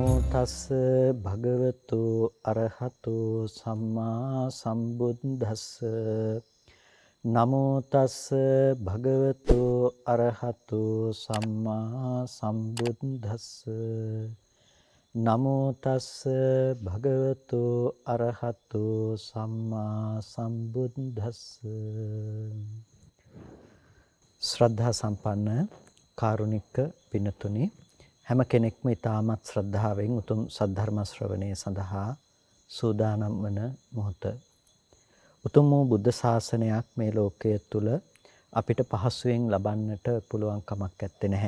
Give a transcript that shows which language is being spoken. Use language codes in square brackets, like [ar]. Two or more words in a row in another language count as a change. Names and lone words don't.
[pi] තස්ස භගවතු අරහතු සම්මා සම්බුද්දස්ස නමෝ තස්ස භගවතු අරහතු සම්මා සම්බුද්දස්ස නමෝ තස්ස භගවතු අරහතු සම්මා සම්බුද්දස්ස. [si] ශ්‍රද්ධා සම්පන්න කාරුණික පින්තුනි, හැම කෙනෙක්ම ඊටමත් ශ්‍රද්ධාවෙන් උතුම් සද්ධර්ම ශ්‍රවණය සඳහා සූදානම් වන මොහොත. උතුම් වූ බුද්ධ ශාසනයක් මේ ලෝකයේ තුල අපිට පහසුවෙන් ලබන්නට පුළුවන් කමක් නැත්තේ නැහැ.